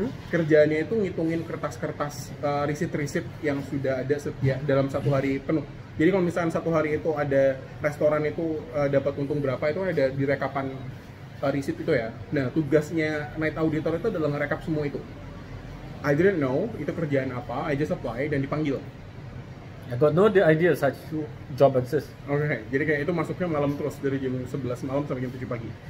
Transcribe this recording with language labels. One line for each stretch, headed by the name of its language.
Indonesian: Kerjaannya itu ngitungin kertas-kertas risit-risit yang sudah ada setiap dalam satu hari penuh. Jadi kalau misalnya satu hari itu ada restoran itu dapat untung berapa, itu ada di rekapan receipt itu ya. Nah, tugasnya night auditor itu adalah ngerekap semua itu.
English: I didn't know
Indonesian: itu kerjaan apa,
English: I just apply
Indonesian: dan dipanggil.
English: I got no idea such job exists.
Indonesian: Oke, jadi kayak itu masuknya malam terus dari jam 11 malam sampai jam 7 pagi.